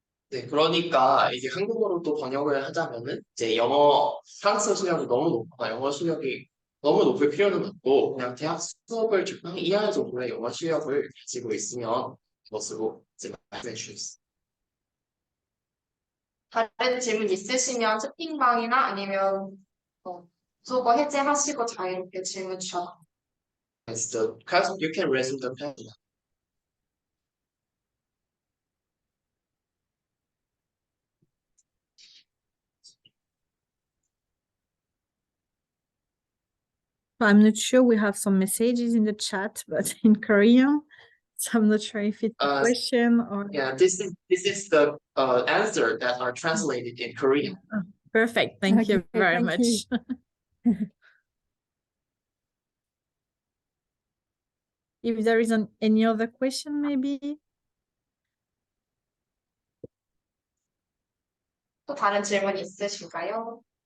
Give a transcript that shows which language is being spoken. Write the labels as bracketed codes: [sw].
[ko] 네, 그러니까 이제 한국어로 또 번역을 하자면은 이제 영어, 프랑스어 실력이 너무 높거나 영어 실력이 너무 높을 필요는 없고 그냥 대학 수업을 적당히 이해할 정도의 영어 실력을 가지고 있으면 것으로 이제 말씀해 주셨습니다. 다른 질문 있으시면 채팅방이나 아니면 도서관 해제하시고 자유롭게 질문 주셔도 [en] Yes, the question, you can resume the question. I'm not sure. We have some messages in the chat, but in Korean. So I'm not sure if it's a Uh, question or. Yeah, this is the answer that are translated in Korean. Perfect. Thank you Okay, very thank much. you. If there isn't any other question, maybe. [ko] 또 다른 질문 있으실까요?